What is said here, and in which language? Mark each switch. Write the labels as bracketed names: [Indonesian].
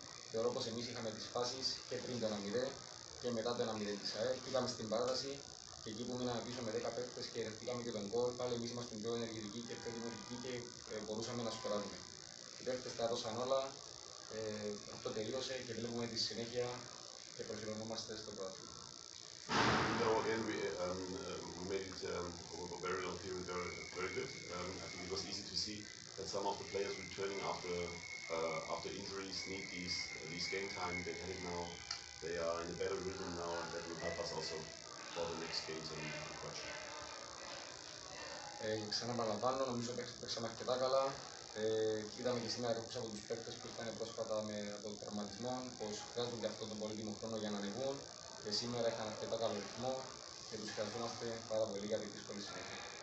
[Greek] Θεωρώ πως εμείς είχαμε τις φάσεις και πριν το 1-0 και μετά το 1-0 της ΑΕΛ. Πήγαμε στην παράταση και εκεί που μείναμε πίσω με 10 παίκτες και δεχτήκαμε και τον γκολ, πάλι εμείς ήμασταν πιο ενεργητικοί και πιο δημιουργικοί και μπορούσαμε να σκοράρουμε. Οι παίκτες τα έδωσαν όλα, αυτό τελείωσε και βλέπουμε τη συνέχεια και προσιλωνόμαστε στο πρωτάθλημα. [English] Though again we made it over a very long period very good. I think it was easy to see that some of the players returning after injuries need these game time. They had it now. They are in a better rhythm now, and that will help us also for the next games in Croatia. [Greek] Ξαναπαναλαμβάνω, νομίζω παίξαμε αρκετά καλά. Είδαμε και σήμερα κάποιους από τους παίκτες που ήρθαν πρόσφατα από τραυματισμό, πως χρειάζονται αυτόν τον πολύτιμο χρόνο για να ανεβούν. Και σήμερα είχαν αρκετά καλό ρυθμό και τους χρειαζόμαστε πάρα πολύ για τη δύσκολη συνέχεια.